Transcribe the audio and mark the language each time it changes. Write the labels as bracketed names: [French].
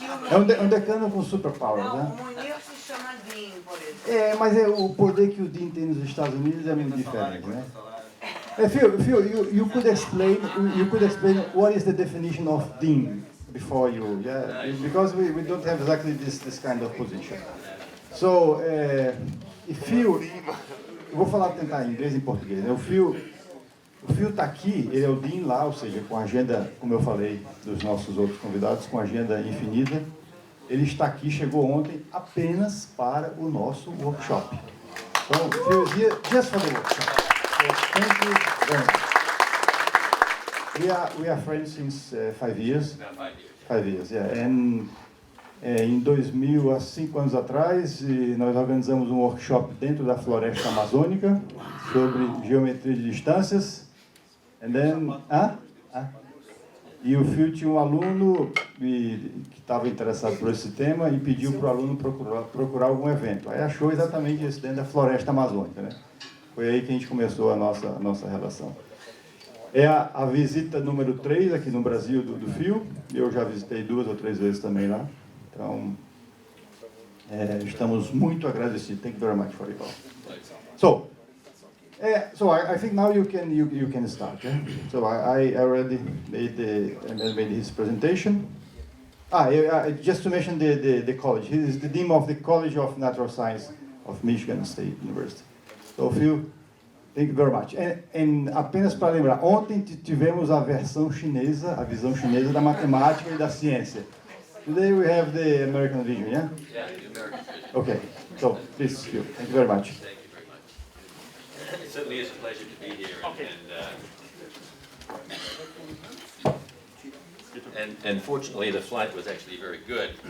[Portuguese] É um decano com superpower, né? Não, o Univ se chama Dean, por exemplo. Mas o poder que o Dean tem nos Estados Unidos é muito diferente, né? [English] Phil, you could explain what is the definition of Dean before you, because we don't have exactly this kind of position. [Portuguese] So, Phil, eu vou tentar em inglês e em português, né? O Phil está aqui, ele é o Dean lá, ou seja, com a agenda, como eu falei, dos nossos outros convidados, com a agenda infinita. Ele está aqui, chegou ontem, apenas para o nosso workshop. [English] Então, Phil is here just for the workshop. So, thank you very much. We are friends since 5 years. About 5 years. 5 years, yeah. [Portuguese] And, em 2000, há 5 anos atrás, nós organizamos um workshop dentro da floresta amazônica sobre geometria de distâncias. [English] And then, [Portuguese] E o Phil tinha um aluno que estava interessado por esse tema e pediu para o aluno procurar algum evento. Aí achou exatamente esse dentro da floresta amazônica, né? Foi aí que a gente começou a nossa relação. É a visita número 3 aqui no Brasil do Phil. Eu já visitei 2 ou 3 vezes também lá. Então, estamos muito agradecidos. [English] Thank you very much for it all. So I think now you can start. Yeah? So I already made his presentation. Just to mention the college. He is the dean of the College of Natural Science of Michigan State University. So Phil, thank you very much. [Portuguese] And apenas para lembrar, ontem tivemos a visão chinesa da matemática e da ciência. [English] Today we have the American vision, yeah? Yeah, the American vision. Okay. So please, Phil. Thank you very much. Thank you very much. It certainly is a pleasure to be here, and fortunately the flight was actually very good.